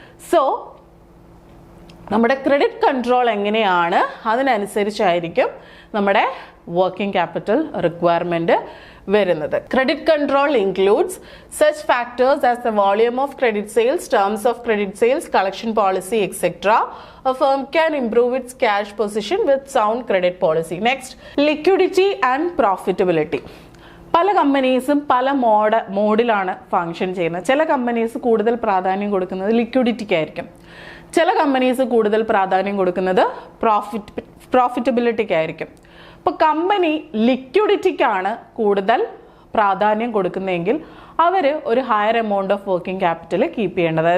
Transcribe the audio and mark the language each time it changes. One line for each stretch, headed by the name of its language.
Malayalam: So നമ്മുടെ credit control എങ്ങനെയാണ് അതിനനുസരിച്ചായിരിക്കും നമ്മുടെ വർക്കിംഗ് ക്യാപിറ്റൽ റിക്വയർമെൻറ്റ് വരുന്നത്.
English: Credit control includes such factors as the volume of credit sales, terms of credit sales, collection policy etcetera. A firm can improve its cash position with sound credit policy. Next, liquidity and profitability.
Malayalam: പല കമ്പനീസും പല മോഡിലാണ് function ചെയ്യുന്നത്. ചില companies കൂടുതൽ പ്രാധാന്യം കൊടുക്കുന്നത് ലിക്വിഡിറ്റിക്കായിരിക്കും, ചില companies കൂടുതൽ പ്രാധാന്യം കൊടുക്കുന്നത് പ്രോഫിറ്റബിലിറ്റിക്കായിരിക്കും. അപ്പോൾ കമ്പനി ലിക്വിഡിറ്റിക്കാണ് കൂടുതൽ പ്രാധാന്യം കൊടുക്കുന്നതെങ്കിൽ അവർ ഒരു higher amount of working capital keep ചെയ്യേണ്ടത്.